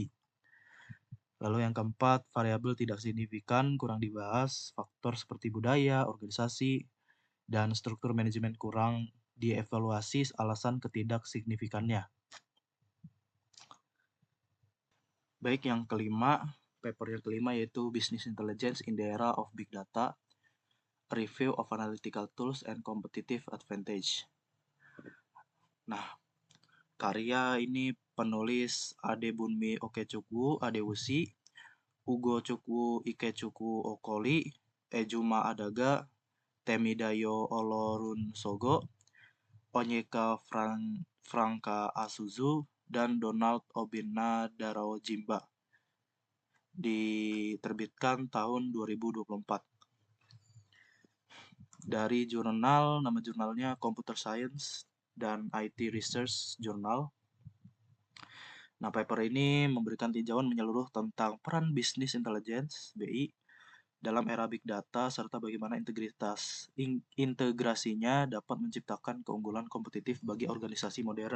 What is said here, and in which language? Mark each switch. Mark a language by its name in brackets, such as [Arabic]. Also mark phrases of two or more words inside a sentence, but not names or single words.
[Indonesian] Lalu yang keempat, variabel tidak signifikan, kurang dibahas, faktor seperti budaya, organisasi, dan struktur manajemen kurang dievaluasi alasan ketidaksignifikannya. Baik, yang kelima, paper yang kelima yaitu Business Intelligence in the Era of Big Data, Review of Analytical Tools and Competitive Advantage. Nah, karya ini penulis Adebunmi Okechukwu Adewusi, Ugo Chukwu Ikechukwu Okoli, Ejuma Adaga, Temidayo Olorunsogo, Onyeka Franka Asuzu, dan Donald Obinna Darawojimba. Diterbitkan tahun 2024. Dari jurnal, nama jurnalnya Computer Science dan IT Research Journal. Nah, paper ini memberikan tinjauan menyeluruh tentang peran bisnis intelligence BI dalam era [English] big data [Indonesian] serta bagaimana integrasinya dapat menciptakan keunggulan kompetitif bagi organisasi modern.